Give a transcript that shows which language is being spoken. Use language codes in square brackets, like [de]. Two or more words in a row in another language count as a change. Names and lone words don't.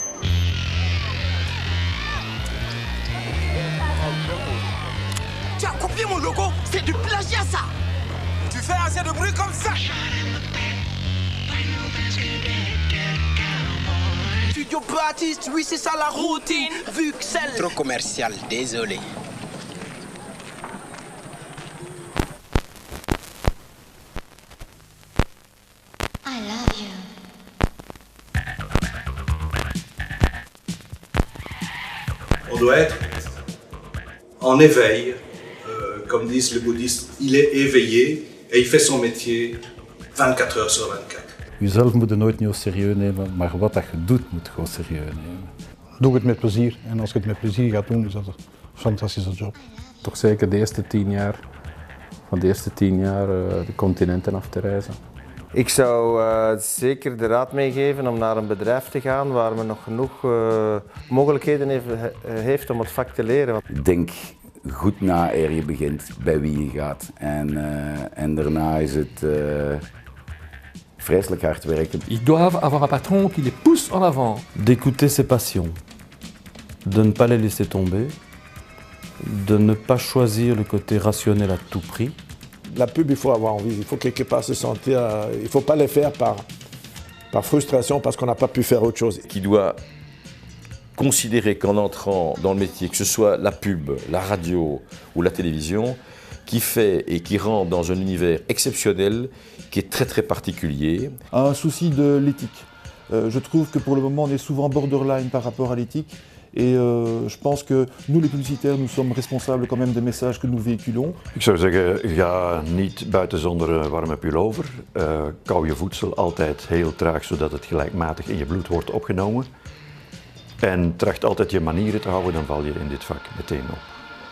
[fr] Tu as copié mon logo? C'est du plagiat ça. Tu fais assez de bruit comme ça. Studio Baptiste, oui c'est ça la routine. Vuxelles. Trop commercial, désolé. [en] I love you. [fr] On doit être en éveil, comme disent les bouddhistes, il est éveillé et il fait son métier 24 heures sur 24. [nl] Jezelf moet je nooit niet serieus nemen, maar wat dat je doet moet je gewoon serieus nemen. Doe het met plezier en als je het met plezier gaat doen, is dat een fantastische job. Toch zeker de eerste 10 jaar, van de eerste 10 jaar de continenten af te reizen. Ik zou zeker de raad meegeven om naar een bedrijf te gaan waar men nog genoeg mogelijkheden heeft om het vak te leren. Denk goed na eer je begint, bij wie je gaat. En daarna is het vreselijk hard werken. [fr] Ils doivent avoir un patron qui les pousse en avant. D'écouter ses passions, de ne pas les laisser tomber, de ne pas choisir le côté rationnel à tout prix. La pub, il faut avoir envie, il faut quelque part se sentir... il ne faut pas les faire par frustration parce qu'on n'a pas pu faire autre chose. Qui doit considérer qu'en entrant dans le métier, que ce soit la pub, la radio ou la télévision, qui fait et qui rentre dans un univers exceptionnel, qui est très très particulier. Un souci de l'éthique. Je trouve que pour le moment, on est souvent borderline par rapport à l'éthique. Et je pense que nous, les publicitaires, nous sommes responsables quand même des messages que nous véhiculons. [nl] Ik zou zeggen, ga niet buiten zonder warme pullover. Kauw je voedsel altijd heel traag, zodat het gelijkmatig in je bloed wordt opgenomen. En tracht altijd je manieren te houden, dan val je in dit vak meteen op.